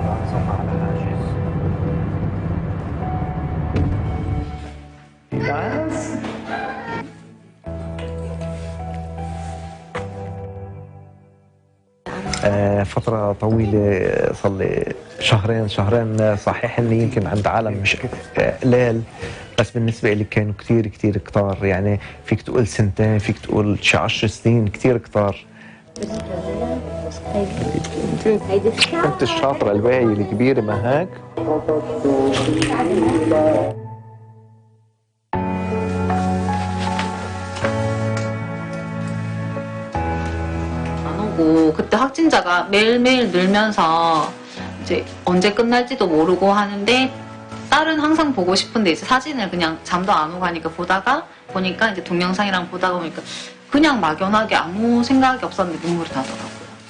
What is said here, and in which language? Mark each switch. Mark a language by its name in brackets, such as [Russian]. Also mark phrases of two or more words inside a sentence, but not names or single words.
[Arabic] فترة طويلة صار لي شهرين صحيح اني يمكن عند عالم مش قليل بس بالنسبة لي كانوا كتير كتار يعني فيك تقول سنتين فيك تقول شي 10 سنين كتير كتار انت الشاطرة الواعية الكبيرة ما هيك؟ [Korean] 그때 확진자가 매일매일 늘면서 이제 언제 끝날지도 모르고 하는데 딸은 항상 보고 싶은데 이제 사진을 그냥 잠도 안 오고 하니까 보니까 이제 동영상이랑 보다가 보니까 그냥 막연하게 아무 생각이 없었는데 눈물이 나더라고요.